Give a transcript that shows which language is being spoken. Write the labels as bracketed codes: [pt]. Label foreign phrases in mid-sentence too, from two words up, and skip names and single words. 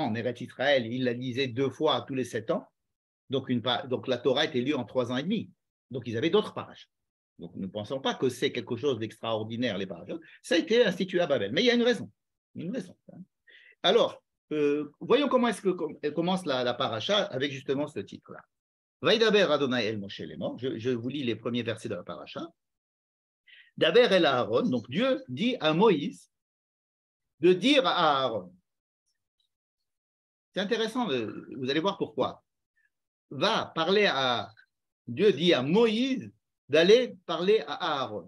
[fr] En Eretz Israël, ils la lisaient 2 fois tous les 7 ans. Donc la Torah était lue en 3 ans et demi. Donc ils avaient d'autres parachutes. Donc, ne pensons pas que c'est quelque chose d'extraordinaire, les parachutes. Ça a été institué à Babel. Mais il y a une raison. Hein. Alors, voyons comment est-ce que commence la paracha avec justement ce titre-là. [he] וידבר אדני אל משה לאמר. [fr] Je vous lis les premiers versets de la paracha. [he] דבר אל אהרן. [fr] Donc, Dieu dit à Moïse de dire à Aaron. C'est intéressant, vous allez voir pourquoi. Dieu dit à Moïse d'aller parler à Aaron.